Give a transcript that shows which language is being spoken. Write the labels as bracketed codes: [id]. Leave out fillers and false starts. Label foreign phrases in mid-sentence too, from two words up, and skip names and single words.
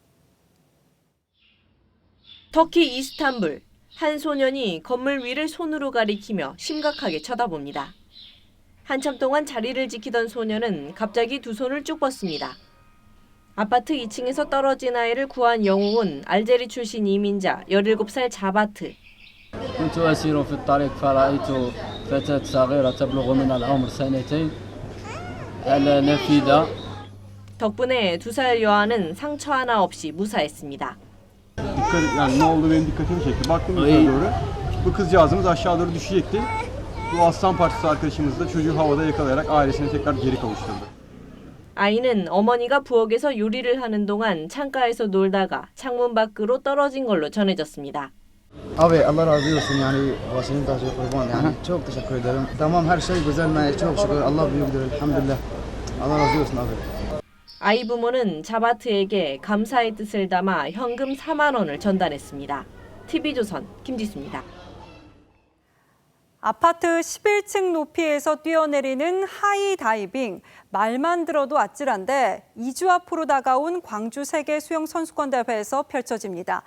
[ko] 터키 이스탄불, 한 소년이 건물 위를 손으로 가리키며 심각하게 쳐다봅니다. 한참 동안 자리를 지키던 소년은 갑자기 두 손을 쭉 뻗습니다. 아파트 2층에서 떨어진 아이를 구한 영웅은 알제리 출신 이민자 17살 자바트. [ar] كنت أسير في الطريق فرأيت فتاة صغيرة تبلغ من العمر 2 على نافذة. [ko] 덕분에 2살 여아는 상처 하나 없이 무사했습니다. [tr] Yani ne oldu benim dikkatimi çekti. Baktım yukarı doğru. Bu kızcağızımız aşağı doğru düşecekti. Bu aslan parçası arkadaşımız da çocuğu havada yakalayarak ailesine tekrar geri kavuşturdu. [ko] 아이는 어머니가 부엌에서 요리를 하는 동안 창가에서 놀다가 창문 밖으로 떨어진 걸로 전해졌습니다. [tr] Abi Allah razı olsun yani vasının taşı kurban yani çok teşekkür ederim. Tamam her şey güzel ben çok şükür Allah büyüktür elhamdülillah. Allah razı olsun abi. [ko] 아이 부모는 자바트에게 감사의 뜻을 담아 현금 4만 원을 전달했습니다. TV조선 김지수입니다. 아파트 11층 높이에서 뛰어내리는 하이다이빙. 말만 들어도 아찔한데 2주 앞으로 다가온 광주 세계 수영 선수권 대회에서 펼쳐집니다.